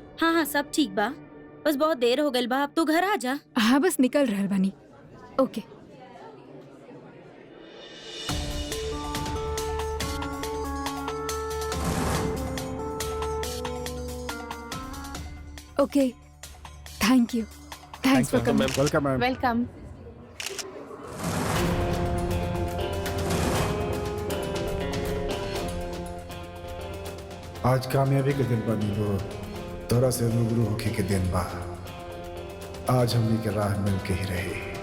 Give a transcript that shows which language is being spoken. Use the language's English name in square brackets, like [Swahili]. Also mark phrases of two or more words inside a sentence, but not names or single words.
[Bhojpuri] हाँ हाँ सब ठीक बा, बस बहुत देर हो गई बा, अब तू घर आ जा। हाँ बस निकल रहल बानी। [English] Okay. Okay, thank you. Thanks for coming. Welcome ma'am. वेलकम। [Bhojpuri] आज कामयाबी के दिन बनी वो तोरा से रूबरू होके के दिन बा। आज हमनी के राह मिल के ही रही।